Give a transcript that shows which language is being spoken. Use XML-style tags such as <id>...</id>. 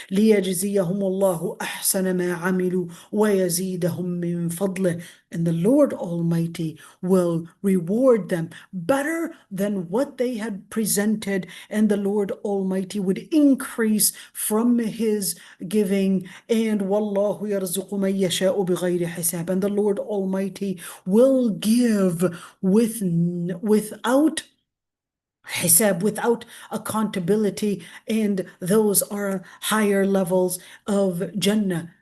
<ar>لِيَجْزِيَهُمُ اللَّهُ أَحْسَنَ مَا عَمِلُوا وَيَزِيدَهُم مِّن فَضْلِهِ.</ar> <en>And the Lord Almighty will reward them better than what they had presented, and the Lord Almighty would increase from His giving. And</en> <ar>وَاللَّهُ يَرْزُقُ مَن يَشَاءُ بِغَيْرِ حِسَابٍ.</ar> <en>And the Lord Almighty will give without hisab, without accountability, and those are higher levels of Jannah.</en>